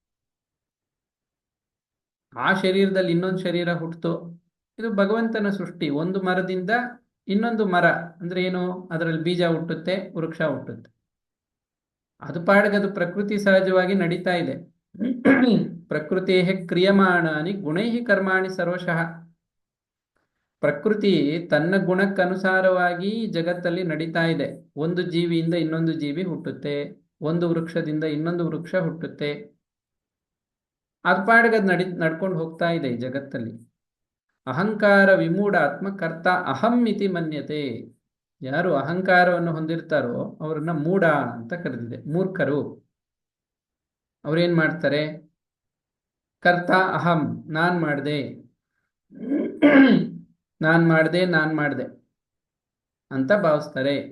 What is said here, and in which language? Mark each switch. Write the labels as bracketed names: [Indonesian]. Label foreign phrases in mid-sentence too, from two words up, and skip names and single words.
[Kannada] ಆ ಶರೀರದಲ್ಲಿ ಇನ್ನೊಂದು ಶರೀರ ಹುಟ್ಟುತ್ತೋ, ಇದು ಭಗವಂತನ ಸೃಷ್ಟಿ. ಒಂದು ಮರದಿಂದ ಇನ್ನೊಂದು ಮರ ಅಂದ್ರೆ ಏನು, ಅದರಲ್ಲಿ ಬೀಜ ಹುಟ್ಟುತ್ತೆ, ವೃಕ್ಷ ಹುಟ್ಟುತ್ತೆ. ಅದು ಪಾಡಿಗೆ ಅದು ಪ್ರಕೃತಿ ಸಹಜವಾಗಿ ನಡೀತಾ ಇದೆ. [Sanskrit] ಪ್ರಕೃತಿ ಕ್ರಿಯಮಾಣಾನಿ ಗುಣೈ ಕರ್ಮಾಣಿ ಸರ್ವಶಃ. [Kannada] ಪ್ರಕೃತಿ ತನ್ನ ಗುಣಕ್ಕನುಸಾರವಾಗಿ ಜಗತ್ತಲ್ಲಿ ನಡೀತಾ ಇದೆ. ಒಂದು ಜೀವಿಯಿಂದ ಇನ್ನೊಂದು ಜೀವಿ ಹುಟ್ಟುತ್ತೆ, ಒಂದು ವೃಕ್ಷದಿಂದ ಇನ್ನೊಂದು ವೃಕ್ಷ ಹುಟ್ಟುತ್ತೆ. ಅದು ಪಾಡಿಗೆ ಅದು ನಡ್ಕೊಂಡು ಹೋಗ್ತಾ ಇದೆ ಈ ಜಗತ್ತಲ್ಲಿ. [Sanskrit] ಅಹಂಕಾರ ವಿಮೂಢ ಆತ್ಮ ಕರ್ತ ಅಹಂ ಇತಿ ಮನ್ಯತೆ. [Kannada] ಯಾರು ಅಹಂಕಾರವನ್ನು ಹೊಂದಿರ್ತಾರೋ ಅವರನ್ನ ಮೂಢ ಅಂತ ಕರೆದಿದೆ, ಮೂರ್ಖರು. ಅವ್ರೇನ್ ಮಾಡ್ತಾರೆ? [Sanskrit] ಕರ್ತ ಅಹಂ, [Kannada] ನಾನ್ ಮಾಡ್ದೆ ಅಂತ ಭಾವಿಸ್ತಾರೆ.